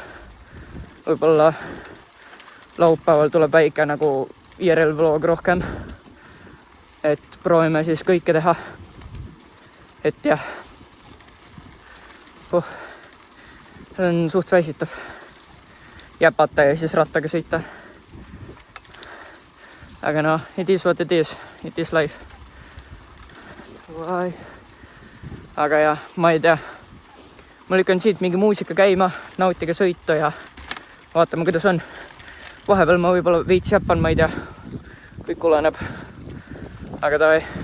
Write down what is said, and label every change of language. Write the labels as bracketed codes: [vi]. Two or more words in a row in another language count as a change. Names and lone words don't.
[et] Võib-olla laupäeval tuleb väike nagu [en] IRL vlog [et] rohkem. Et proovime siis kõike teha. Et jah. See on suht väsitav. Jäpata ja siis rattaga sõita. [en] Aga no, it is what it is. It is life. [et] Aga jah, ma ei tea. Ma lükkan siit mingi muusika käima, nautige sõitu ja vaatame, kuidas on. Vahepeal ma võib-olla veits jäpan, ma ei tea. Kõik oleneb. Aga tavai.